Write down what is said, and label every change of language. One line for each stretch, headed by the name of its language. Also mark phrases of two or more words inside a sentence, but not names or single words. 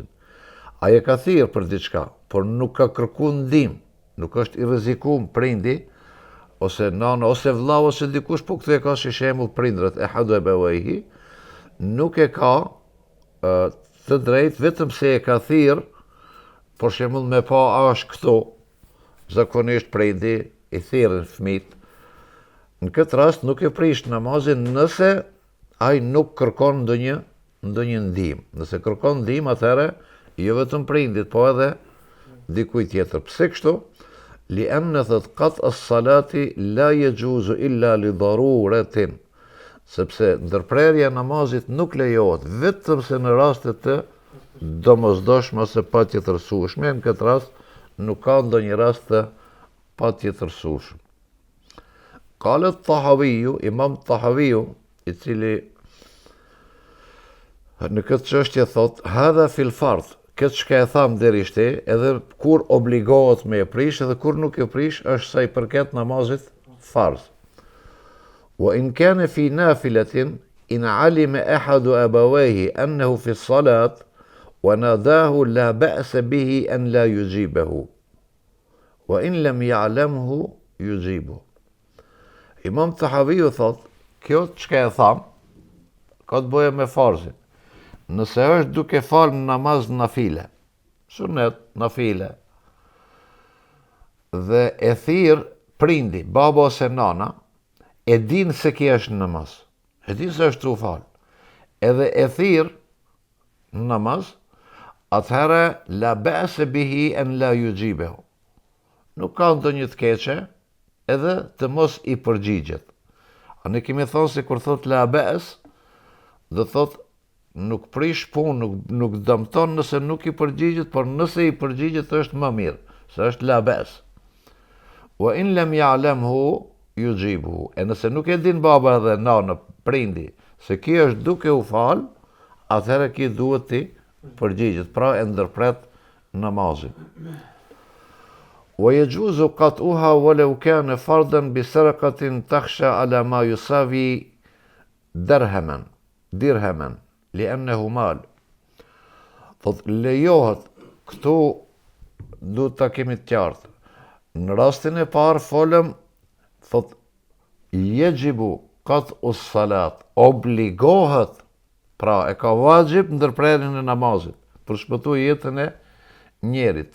Albanian: Ai e ka thirrë për diçka, por nuk ka kërku ndihmë, nuk është i rrezikum prindi, ose nana, ose vllau, ose dikush, po këtë e ka si shembull prindërat,
Arabic: أحد أبويه,
Albanian: nuk e ka të drejtë vetëm se e ka thirrë, për shembull me pa a është këto, zakonisht prindi i thirrën fëmijët. Në këtë rast nuk e prish namazin nëse ai nuk kërkon ndonjë ndihmë. Nëse kërkon ndihmë, atëherë jo vetëm prindit, po edhe dikujt tjetër. Pse kështu?
Arabic: لأن قطع الصلاة لا يجوز إلا لضرورة.
Albanian: Sepse ndërprerja e namazit nuk lejohet vetëm se në raste të domosdoshme ose patjetërsueshme. Në këtë rast nuk ka ndonjë rast të patjetërsueshëm. Qala Tahawiu, Imam Tahawiu, i cili në këtë çështje thot,
Arabic: هذا في الفرض,
Albanian: këtë çka e tham deri shte, edhe kur obligohet me e prish edhe kur nuk e prish, është sa i përket namazit farz.
Arabic: وإن كان في نافلة إن علم أحد أبويه أنه في صلاة وناداه لا بأس به أن لا يجيبه وإن لم يعلمه يجيب.
Albanian: Imam Tahawiu thot, kjo çka e tham ka të bëjë me farzin. Nëse është duke falë në namaz nafile, sunet, nafile, dhe e thirr prindi, baba ose nana, e din se ki është në namaz, e din se është tu falë, edhe e thirr në namaz, atëherë
Arabic: لا بأس به أن لا يجيبه.
Albanian: Nuk ka ndonjë të keqe, edhe të mos i përgjigjet. A ne kemi thonë se kur thot
Arabic: لا بأس,
Albanian: do thot nuk prish punë, nuk dëmton nëse nuk i përgjigjet, por nëse i përgjigjet është më mirë, se është
Arabic: لا بأس. وإن لم يعلمه يجيبه.
Albanian: E nëse nuk e din baba dhe nana, prindi, se ki është duke u fal, atëherë ki duhet ti përgjigjet, pra e ndërpret namazin.
Arabic: ويجوز قطعها ولو كان فرضا بسرقة تخشى على ما يساوي درهما لأنه مال.
Albanian: Thot lejohet, këtu duhet ta kemi të qartë. Në rastin e parë folëm, thot
Arabic: يجب قطع الصلاة,
Albanian: obligohet, pra e ka vajib ndërprerjen e namazit, për shpëtu jetën e njerit.